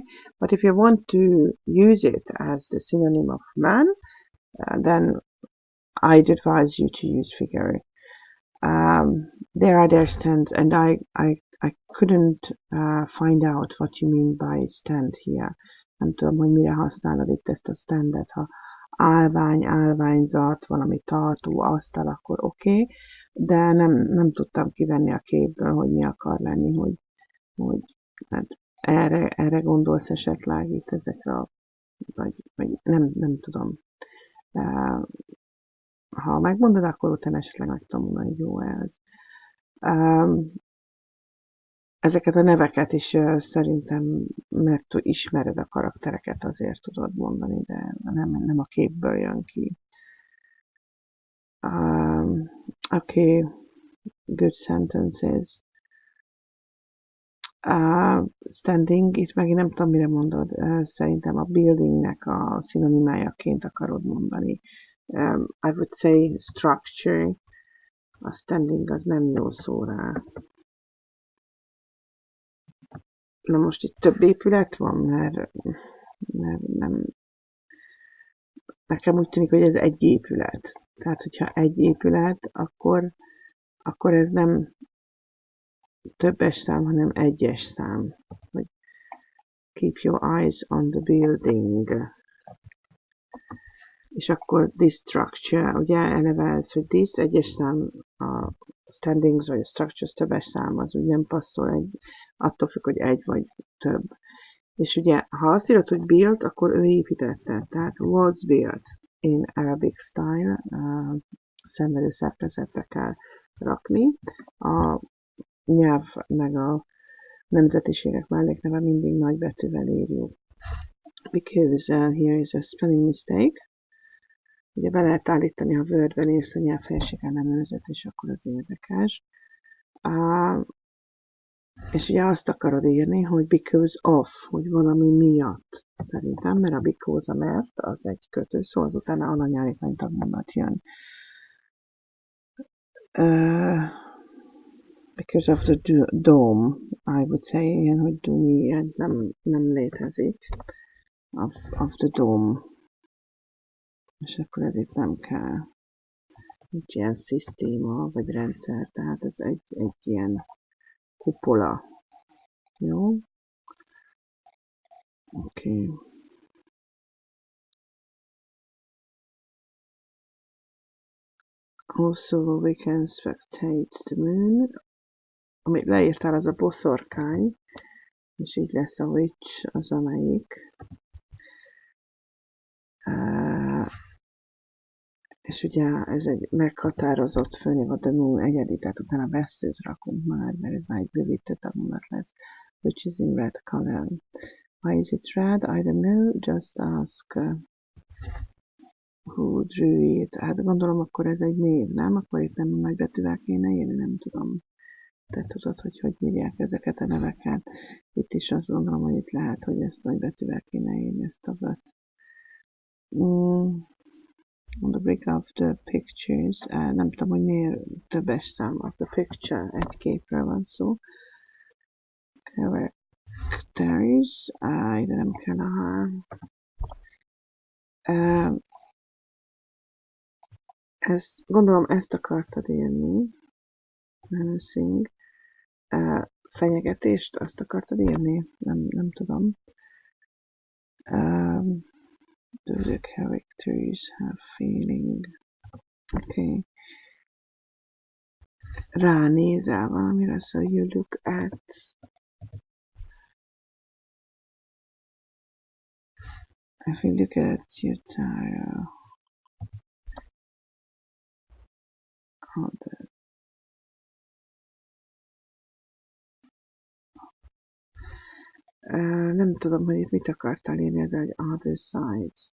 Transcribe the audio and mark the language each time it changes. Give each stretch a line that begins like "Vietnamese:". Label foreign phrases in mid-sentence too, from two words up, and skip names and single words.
English: But if you want to use it as the synonym of man, then I'd advise you to use figure. There are their stands, and I couldn't find out what you mean by stand here.
Hungarian: Nem tudom, hogy mire használod itt ezt a standet. Ha állvány, állványzat, valami tartó, asztal, akkor oké, de nem tudtam kivenni a képből, hogy mi akar lenni, hogy hát erre gondolsz esetleg itt ezekre, vagy nem tudom. Ha megmondod, akkor utána esetleg meg tudom mondani, hogy jó ez. Ezeket a neveket is szerintem, mert ismered a karaktereket, azért tudod mondani, de nem a képből jön ki.
English: Okay, good sentences. Standing,
Hungarian: itt megint nem tudom, mire mondod. Szerintem a buildingnek a szinonimájaként akarod mondani.
English: I would say structure.
Hungarian: A standing az nem jó szó rá. Na most itt több épület van, mert nem. Nekem úgy tűnik, hogy ez egy épület. Tehát, hogyha egy épület, akkor ez nem többes szám, hanem egyes szám.
English: Hogy keep your eyes on the building.
Hungarian: És akkor
English: this structure,
Hungarian: ugye eleve ez, hogy this egyes szám, a standings vagy a structures többes szám, az úgy nem passzol, attól függ, hogy egy vagy több. És ugye, ha azt írod, hogy built, akkor ő építette.
English: Tehát was built in Arabic style,
Hungarian: szenvedő szerkezetbe kell rakni. A nyelv meg a nemzetiségek mellékneve mindig nagybetűvel írjuk.
English: Because here is a spelling mistake.
Hungarian: Ugye be lehet állítani, ha Word-ben írsz a nyelvfejség ellenőrzőt, és akkor az érdekes. És ugye azt akarod írni, hogy
English: because of,
Hungarian: hogy valami miatt. Szerintem, mert a because, a mert, az egy kötőszó, azután alanyállítmány tagmondat jön.
English: Because of the dome, I would say,
Hungarian: ilyen, hogy dumi, nem létezik.
English: Of the dome.
Hungarian: És akkor ez itt nem kell. Nincs ilyen szisztéma, vagy rendszer, tehát ez egy ilyen kupola. Jó? Oké.
English: Also we can spectate the moon.
Hungarian: Amit leírtál, az a boszorkány, és így lesz a witch, az amelyik. És ugye ez egy meghatározott főnév, a
English: the moon
Hungarian: egyedi, tehát utána veszőt rakunk már, mert ez már egy bővítő tanulat lesz,
English: which is in red color. Why is it red? I don't know, just ask who drew it.
Hungarian: Hát gondolom, akkor ez egy név, nem? Akkor itt nem nagybetűvel kéne írni, nem tudom. Te tudod, hogy írják ezeket a neveket. Itt is azt gondolom, hogy itt lehet, hogy ezt nagybetűvel kéne írni, ezt a vöt.
English: On the brick of the pictures,
Hungarian: nem tudom, hogy miért többes szám
English: of the picture,
Hungarian: egy képről van szó. Characters, ide nem kell a H. Gondolom ezt akartad írni. Menacing. Fenyegetést, azt akartad írni? Nem tudom.
English: Do the characters have feeling?
Hungarian: Okay. Ránézel valamire,
English: so you look at. If you look at your tarot.
Hungarian: Nem tudom, hogy itt mit akartál írni, ez egy
English: other side.